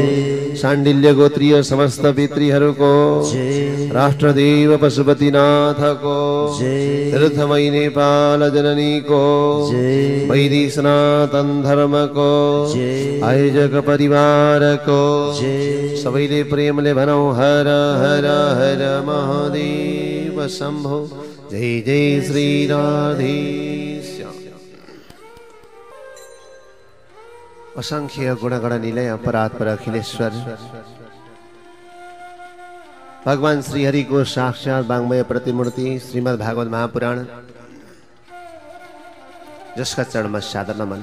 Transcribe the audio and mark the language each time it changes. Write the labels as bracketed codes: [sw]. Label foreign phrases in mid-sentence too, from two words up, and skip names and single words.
[ne] शाण्डिल्य गोत्रीय समस्त पितृहरू को जय। राष्ट्रदेव पशुपतिनाथ को जय। तीर्थमयी नेपाल जननी को जय। वैदिक सनातन धर्म को जय। आयोजक परिवार को जय। सबैले प्रेमले भनौ हर हर हर महादेव शम्भो। जय जय श्री राधेश्याम। [sa] असंख्य गुणगण निलय परात्पर अखिलेश्वर भगवान श्री हरि को साक्षात वांग्मय प्रतिमूर्ति श्रीमद् भागवत महापुराण [hi] जिसका चरण में सादर नमन।